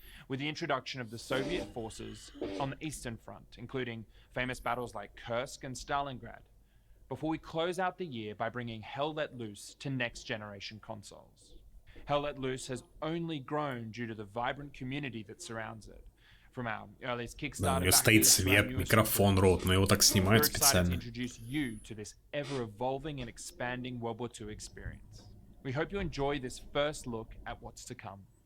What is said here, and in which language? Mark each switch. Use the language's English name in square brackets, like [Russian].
[English] With the introduction of the Soviet forces on the Eastern Front, including famous battles like Kursk and Stalingrad, before we close out the year by bringing Hell Let Loose to next-generation consoles. Hell Let Loose has only grown due to the vibrant community that surrounds it. From our earliest Kickstarter, [Russian] Да, у него стоит свет, микрофон, рот, но его так снимают специально. [English] Introduce you to this ever-evolving and expanding World War II experience. We hope you enjoy this first look at what's to come.